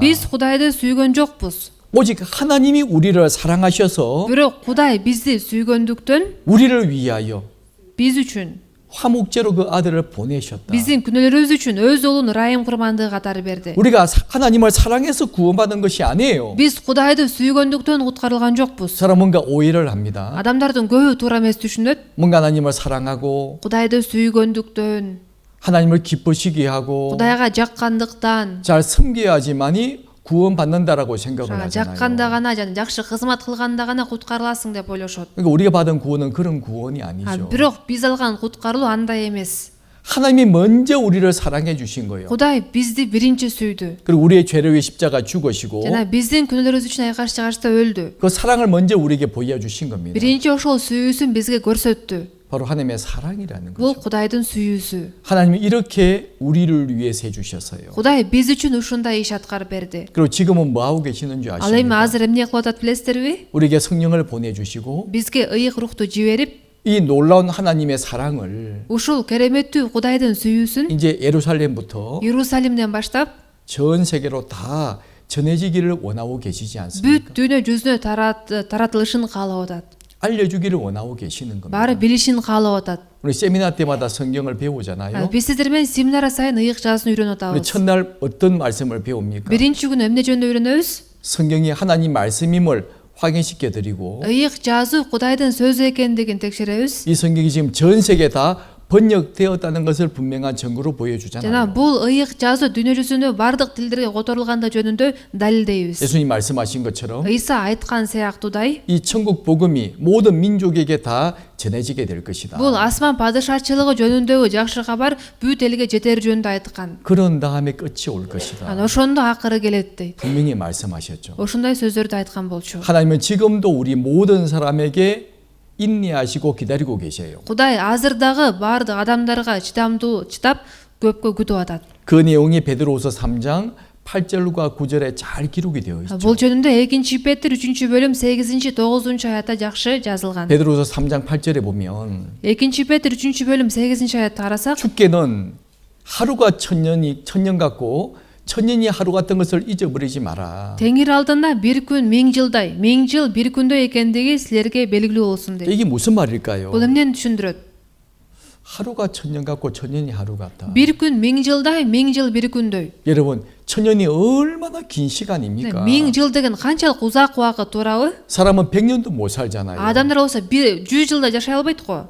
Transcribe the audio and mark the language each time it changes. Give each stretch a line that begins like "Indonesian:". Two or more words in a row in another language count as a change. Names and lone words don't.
Kyrgyz: Биз Кудайды сүйгөн жокпуз.
Korean: 오직 하나님이 우리를 사랑하셔서
Kyrgyz: Бирок Кудай бизди сүйгөндүктөн
Korean: 우리를 위하여
Kyrgyz: биз үчүн,
Korean: 화목제로 그 아들을 보내셨다.
Kyrgyz: биздин күнөөлөрүбүз үчүн өз уулун ырайым курмандыгы катары берди.
Korean: 우리가 하나님을 사랑해서 구원받은 것이 아니에요.
Kyrgyz: Биз Кудайды сүйгөндүктөн куткарылган жокпуз.
Korean: 사람 뭔가 오해를 합니다.
Kyrgyz: Адамдардын көбү туура эмес түшүнөт.
Korean: 뭔가 하나님을 사랑하고
Kyrgyz: Кудайды сүйгөндүктөн,
Korean: 하나님을 기쁘시게 하고
Kyrgyz: Кудайга жаккандыктан,
Korean: 잘 섬겨야지만이 구원받는다라고 생각을 하잖아요.
Kyrgyz: жакканда гана жана жакшы кызмат кылганда гана куткарыласың деп ойлошот.
Korean: 그러니까 우리가 받은 구원은 그런 구원이 아니죠.
Kyrgyz: Бирок биз алган куткарылуу андай эмес.
Korean: 하나님이 먼저 우리를 사랑해 주신 거예요.
Kyrgyz: Кудай бизди биринчи сүйдү.
Korean: 그리고 우리의 죄를 위해 십자가 죽으시고
Kyrgyz: Жана биздин күнөөлөрүбүз үчүн айкаш чыгашта өлдү.
Korean: 그 사랑을 먼저 우리에게 보여주신 겁니다.
Kyrgyz: Биринчи ошол сүйүүсүн бизге көрсөттү.
Korean: 바로 하나님의 사랑이라는
Kyrgyz: Бул
Korean: 거죠.
Kyrgyz: Кудайдын сүйүүсү.
Korean: 하나님이 이렇게 우리를 위해서 해주셨어요.
Kyrgyz: Кудай биз үчүн ушундай иш аткарып берди.
Korean: 그리고 지금은 뭐 하고 계시는 줄
Kyrgyz: Ал эми
Korean: 아십니까?
Kyrgyz: азыр эмне кылып атат билесиздерби?
Korean: 우리에게 성령을 보내주시고
Kyrgyz: Бизге ыйык рухту жиберип,
Korean: 이 놀라운 하나님의 사랑을
Kyrgyz: ушул кереметтүү Кудайдын сүйүүсүн
Korean: 이제 예루살렘부터
Kyrgyz: Иерусалимден баштап
Korean: 전 세계로 다 전해지기를 원하고 계시지
Kyrgyz: бүт
Korean: 않습니까?
Kyrgyz: дүйнө жүзүнө таратылышын каалап атат.
Korean: 알려주기를 원하고 계시는
Kyrgyz: Баары
Korean: 겁니다.
Kyrgyz: билишин каалап атат.
Korean: 우리 세미나 때마다 성경을 배우잖아요.
Kyrgyz: Биз сиздер менен семинар сайын ыйык жазууну үйрөнүп
Korean: 우리
Kyrgyz: атабыз.
Korean: 첫날 어떤 말씀을 배웁니까?
Kyrgyz: Биринчи күнү эмне жөнүндө үйрөнөбүз?
Korean: 성경이 하나님 말씀임을 확인시켜 드리고
Kyrgyz: Ыйык жазуу Кудайдын сөзү экендигин текшеребиз.
Korean: 이 성경이 지금 전 세계 다 번역되었다는 것을 분명한 증거로
Kyrgyz: Жана
Korean: 보여주잖아요.
Kyrgyz: бул ыйык жазуу дүйнө жүзүнө бардык тилдерге которулганда жөнүндө далилдейбиз.
Korean: 예수님 말씀하신 것처럼
Kyrgyz: Ыйса айткан сыяктуудай,
Korean: 이 천국 복음이 모든 민족에게 다 전해지게 될 것이다.
Kyrgyz: бул асман падышачылыгы жөнүндөгү жакшы кабар бүт элге жетери жөнүндө айткан.
Korean: 그런 다음에 끝이 올 것이다.
Kyrgyz: Ошондо акыры келет дейт.
Korean: 분명히 말씀하셨죠.
Kyrgyz: Ошондой сөздөрдү айткан болчу.
Korean: 하나님은 지금도 우리 모든 사람에게 인내하시고 기다리고 계세요.
Kyrgyz: Кудай азыр дагы бардык адамдарга чыдамдуу чыдап көпкө күтүп атат.
Korean: 그 내용이 베드로후서 3장 8절과 9절에 잘 기록이 되어 있죠.
Kyrgyz: Бул жөнүндө 2-Петр 3-бөлүм 8-9-аятта жакшы жазылган.
Korean: 베드로후서 3장 8절에 보면
Kyrgyz: 2-Петр 3-бөлүм 8-аятты карасак,
Korean: 주께는 하루가 천년 같고 천년이 하루 같은 것을 잊어버리지 마라.
Kyrgyz: Теңир алдында bir күн 1000 жылдай, 1000 жыл bir күндөй экендиги силерге белгилүү болсун дейт.
Korean: 이게 무슨 말일까요?
Kyrgyz: Бул эмнени түшүндүрөт?
Korean: 하루가 천년 같고 천년이 하루 같다.
Kyrgyz: Bir күн 1000 жылдай, 1000 жыл bir күндөй.
Korean: 여러분, 천년이 얼마나 긴 시간입니까?
Kyrgyz: 1000 жыл деген канчалык узак убакыт туурабы?
Korean: 사람은 100년도 못 살잖아요.
Kyrgyz: Адамдар болсо 100 жылда жашай албайт го.